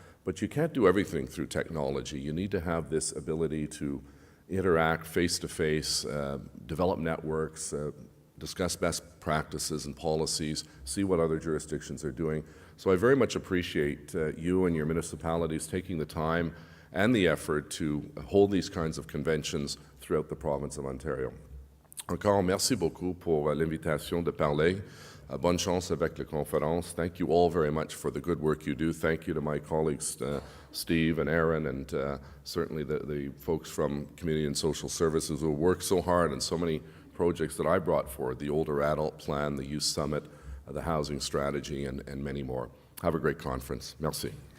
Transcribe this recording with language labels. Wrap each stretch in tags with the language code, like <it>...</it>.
<en>But you can't do everything through technology. You need to have this ability to interact face-to-face, develop networks, discuss best practices and policies, see what other jurisdictions are doing. So I very much appreciate you and your municipalities taking the time and the effort to hold these kinds of conventions throughout the province of Ontario.</en> <fr>Encore, merci beaucoup pour l'invitation de parler. Bonne chance avec la conférence.</fr> <en>Thank you all very much for the good work you do. Thank you to my colleagues, Steve and Aaron, and certainly the folks from Community and Social Services who work so hard on so many projects that I brought forward, the Older Adult Plan, the Youth Summit, the Housing Strategy, and many more. Have a great conference. Merci.</en>